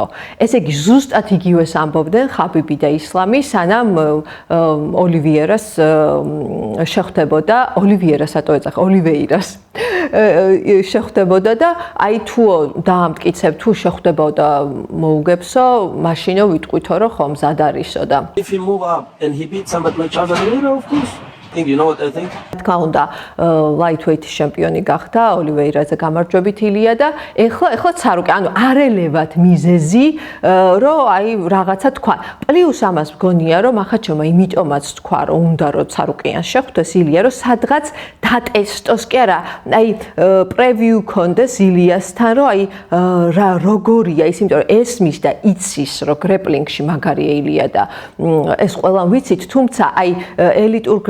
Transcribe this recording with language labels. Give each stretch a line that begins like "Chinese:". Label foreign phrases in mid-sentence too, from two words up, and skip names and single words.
Georgian: ესე იგი ზუსტად იგივეს ამბობდნენ ხაბიბი და ისლამი, სანამ ოლივიერას შეხვდებოდა, ოლივიერას ატო ეძახა, ოლივეირას შეხვდებოდა და აი თუო დაამტკიცებ, თუ შეხვდებაო და მოუგებსო, მაშინო ვიტყვითო, რომ ხომ მზად არისო და
English: If you move up and he beats somebody like Charles Oliveira, of course. You know what I think?
Georgian: თქმა უნდა, lightweight ჩემპიონი გახდა ოლივეირაზე გამარჯვებით ილია და ეხლა ცარუკი, ანუ არელევათ მიზეზი, რომ აი რაღაცა თქვა. პლუს ამას მგონია, რომ მახაჩევმა იმიტომაც თქვა, რომ უნდა რომ ცარუკიანს შეხვდეს ილია, რომ სადღაც დატესტოს კი არა, აი პრევიუ კონდეს ილიასთან, რომ აი რა როგორია ის, იმიტომ რომ ესმის და იცის, რომ გრეპლინგში მაგარია ილია და ეს ყველამ ვიცით, თუმცა აი ელიტურ